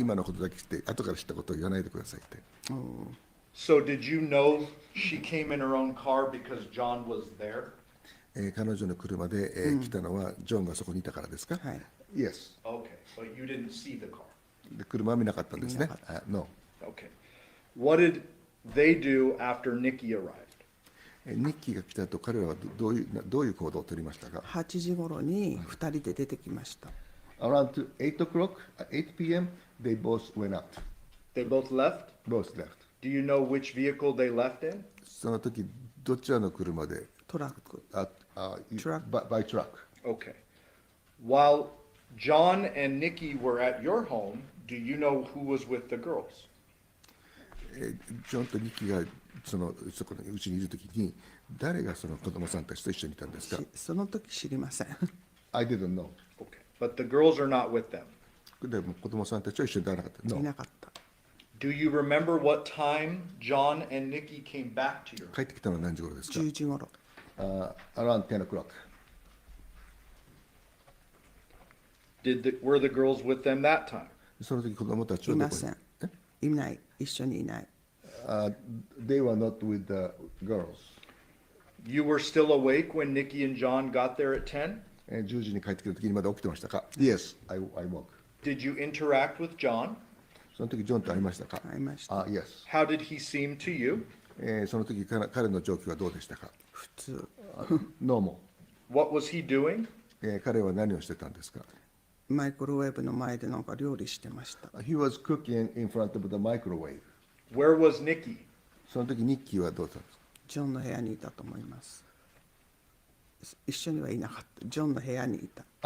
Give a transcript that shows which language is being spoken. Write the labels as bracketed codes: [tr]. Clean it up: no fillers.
[ja] 今のことだけして、後から知ったことを言わないでくださいって。 [en] So did you know she came in her own car because John was there? [ja] 彼女の車で、来たのはジョンがそこにいたからですか？はい。 [en] Yes. Okay, but you didn't see the car. [ja] で車は見なかったんですね見なか。 [en] No. Okay. What did they do after Nikki arrived? [ja] ニッキーが来た後、彼らはどういう行動を取りましたか 8時ごろに2人で出てきました。 [en] ？Around 8 o'clock, 8 p.m., they both went out. They both left? Both left. Do you know which vehicle they left in? [ja] その時、どちらの車でトラック。 [en] Truck. By truck. Okay. While John and Nikki were at your home, do you know who was with the girls? [ja] ジョンとニッキーがそこのうちにいる時に誰がその子供さんたちと一緒にいたんですか？その時知りません。 [en] I didn't know. Okay. But the girls are not with them. [ja] でも子供さんたちは一緒にいなかった。い [en] No. [ja] なかった。 [en] Do you remember what time John and Nikki came back to your home? [ja] 帰ってきたのは何時頃ですか？ 10時頃 [en] Around 10 o'clock. Were the girls with them that time? [ja] その時子供たちいはどこにません。いない。一緒にいない。 [en] They were not with the girls. You were still awake when Nikki and John got there at 10? [ja] 10時に帰ってきた時にまだ起きてましたか？ [en] Yes, I woke. Did you interact with John? [ja] その時ジョンと会いましたか？会いました。 [en] Yes. How did he seem to you? [ja] その時彼の状況はどうでしたか？普通。 [en] Normal. What was he doing? [ja] 彼は何をしてたんですか？マイクロウェーブの前でなんか料理してました。 [en] He was cooking in front of the microwave. Where was Nikki? [ja] その時ニッキーはどうだったんですか？ジョンの部屋にいたと思います。一緒にはいなかった。ジョンの部屋にいた。